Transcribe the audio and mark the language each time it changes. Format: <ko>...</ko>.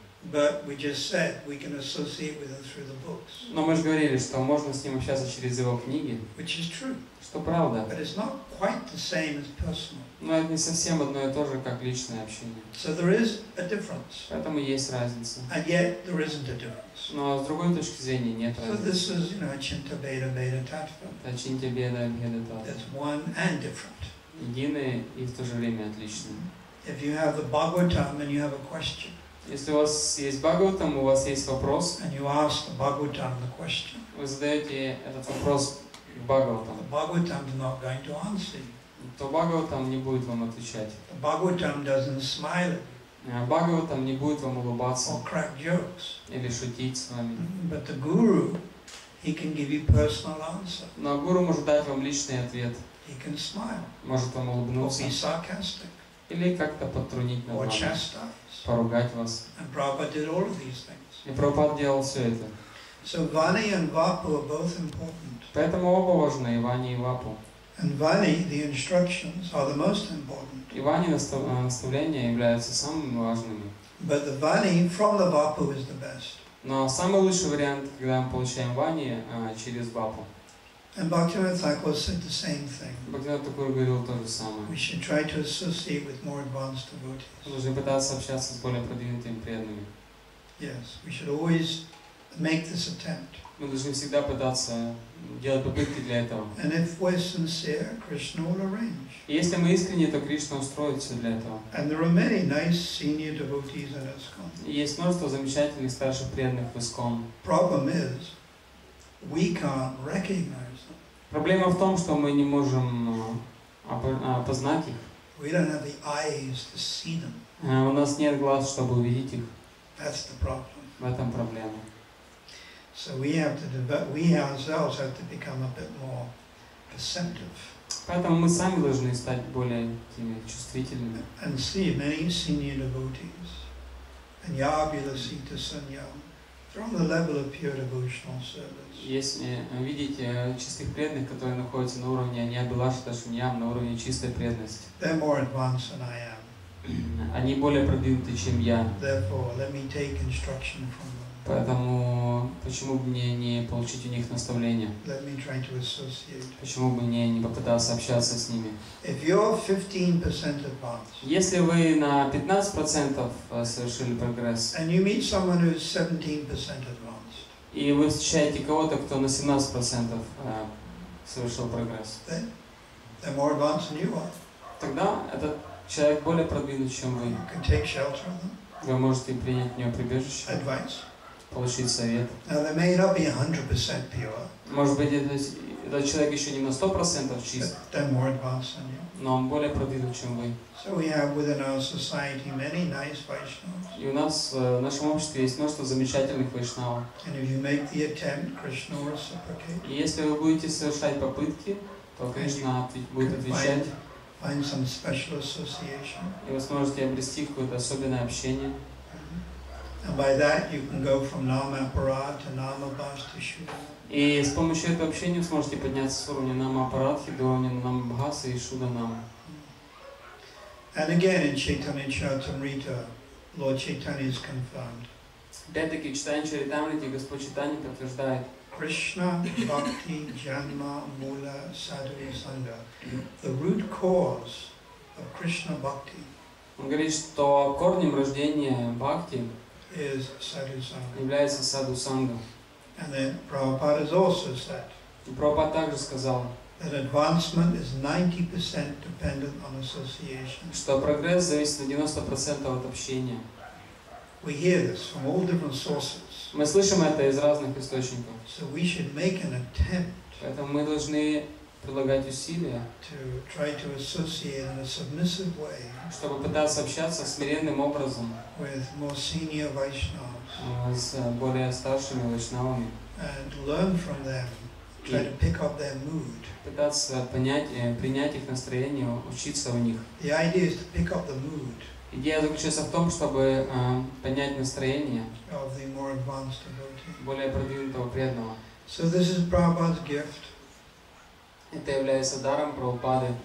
<en>But we just said we can associate with him through the books,</en> <ru>Но мы же говорили, что можно с ним общаться через его книги,</ru> <en>which is true.</en> <ru>что правда.</ru> <en>But it's not quite the same as personal.</en> <ru>Но это не совсем одно и то же, как личное общение.</ru> <en>So there is a difference.</en> <ru>Поэтому есть разница.</ru> <en>And yet there isn't a difference.</en> <ru>Но с другой точки зрения нет</ru> <en>So</en> <ru>разницы.</ru> <en>this is, Chinta Beda Beda Tattva.</en> <ru>Это Чинтя Беда Беда Татва.</ru> <en>That's one and different.</en> <ru>Единые и в то же время отличные.</ru> <en>If you have the Bhagavatam and you have a question,</en> <ru>Если у вас есть Бхагаватам, у вас есть вопрос,</ru> <en>and you ask the Bhagavatam the question,</en> <ru>вы задаете этот вопрос Бхагаватам,</ru> <en>the Bhagavatam is not going to answer you.</en> <ru>то Бхагаватам не будет вам отвечать.</ru> <en>The Bhagavatam doesn't smile at you</en> <ru>Бхагаватам не будет вам улыбаться</ru> <en>or crack jokes.</en> <ru>или шутить с вами.</ru> <en>But the Guru, he can give you personal answer.</en> <ru>Но гуру может дать вам личный ответ,</ru> <en>He can smile</en> <ru>может вам</ru> <en>or</en> <ru>улыбнуться</ru> <en>be sarcastic</en> <ru>или как-то подтрунить над</ru> <en>or</en> <ru>вами,</ru> <en>chastise.</en> <ru>поругать вас.</ru> <en>And Prabhupada did all of these things.</en> <ru>И Прабхупад делал все это.</ru> <en>So Vani and Vapu are both important.</en> <ru>Поэтому оба важны, и Вани, и Вапу.</ru> <en>And Vani, the instructions, are the most important.</en> <ru>И Вани наставления являются самыми важными.</ru> <en>But the Vani from the Vapu is the best.</en> <ru>Но самый лучший вариант, когда мы получаем Вани через Вапу.</ru> <en>And Bhaktivinoda Thakur said the same thing.</en> <ru>Бхактивинода Такур говорил то же самое.</ru> <en>We should try to associate with more advanced devotees.</en> <ru>Мы должны пытаться общаться с более продвинутыми преданными.</ru> <en>Yes, we should always make this attempt.</en> <ru>Мы должны всегда пытаться делать попытки для этого.</ru> <en>And if we're sincere, Krishna will arrange.</en> <ru>И если мы искренне, то Кришна устроит все для этого.</ru> <en>And there are many nice senior devotees in ISKCON.</en> <ru>И есть множество замечательных старших преданных в ИСККОН.</ru> <en>Problem is, we can't recognize them.</en> <ru>Проблема в том, что мы не можем опознать их.</ru> <en>We don't have the eyes to see them.</en> <ru>У нас нет глаз, чтобы увидеть их.</ru> <en>That's the problem.</en> <ru>В этом проблема.</ru> <en>So we ourselves have to become a bit more perceptive.</en> <ru>Поэтому мы сами должны стать более чувствительными.</ru> <en>And see many senior devotees. And Yabila Sita Sanyam. They're on the level of pure devotional service.</en> <ru>Если видите чистых преданных, которые находятся на уровне Аньябилаши Ташуньям, на уровне чистой преданности.</ru> <en>They're more advanced than I am.</en> <ru>Они более продвинуты, чем я.</ru> <en>Therefore, let me take instruction from them.</en> <ru>Поэтому почему бы мне не получить у них наставления?</ru> <en>Let me try to associate.</en> <ru>Почему бы мне не попытаться общаться с ними?</ru> <en>If you're 15% advanced,</en> <ru>Если вы на 15% совершили прогресс,</ru> <en>and you meet someone who's 17% advanced,</en> <ru>и вы встречаете кого-то, кто на 17% совершил прогресс,</ru> <en>they're more advanced than you are.</en> <ru>тогда этот человек более продвинут, чем вы.</ru> <en>You can take shelter of them,</en> <ru>Вы можете принять в нее прибежище,</ru> <en>advice.</en> <ru>получить совет.</ru> <en>Now, they may not be 100% pure,</en> <ru>Может быть, этот человек еще не на 100% чист,</ru> <en>but they're more advanced than you.</en> <ru>но он более продвинут, чем вы.</ru> <en>So we have within our society many nice Vaishnavas.</en> <ru>И у нас в нашем обществе есть множество замечательных вайшнавов.</ru> <en>And if you make the attempt, Krishna will reciprocate.</en> <ru>И если вы будете совершать попытки, то Кришна будет отвечать,</ru> <en>Find some special association.</en> <ru>и вы сможете обрести какое-то особенное общение.</ru> <en>And by that you can go from Nama Aparad to Nama Bhas to Shuddha.</en> <ru>И с помощью этого общения вы сможете подняться с уровня Нама Апарадхи до уровня Нама Бхаса и Шуда Нама.</ru> <en>And again in Chaitanya Charitamrita, Lord Chaitanya is confirmed.</en> <ru>Опять-таки, читая Чаритамрити, Господь Чайтанья подтверждает:</ru> <sa>Krishna Bhakti Janma Mula Sadhu Sangha.</sa> <en>The root cause of Krishna Bhakti</en> <ru>Он говорит, что корнем рождения Бхакти</ru> <en>is Sadhu Sangha.</en> <ru>является Саду Санга.</ru> <en>And then Prabhupada has also said</en> <ru>И Прабхупад также сказал,</ru> <en>that advancement is 90% dependent on association.</en> <ru>что прогресс зависит на 90% от общения.</ru> <en>We hear this from all different sources.</en> <ru>Мы слышим это из разных источников.</ru> <en>So we should make an attempt</en> <ru>Поэтому мы должны прилагать усилия,</ru> <en>to try to associate in a submissive way</en> <ru>чтобы пытаться общаться смиренным образом</ru> <en>with more senior Vaishnavas</en> <ru>с более старшими вайшнавами</ru> <en>and learn from them try to pick up their mood.</en> <ru>Пытаться принять их настроение, учиться у них.</ru> <en>The idea is to pick up the mood</en> <ru>Идея заключается в том, чтобы поднять настроение</ru> <en>of the more advanced devotee.</en> <ru>более продвинутого преданного.</ru> <en>So this is Prabhupada's gift,</en> <ru>Это является даром Прабхупады.</ru>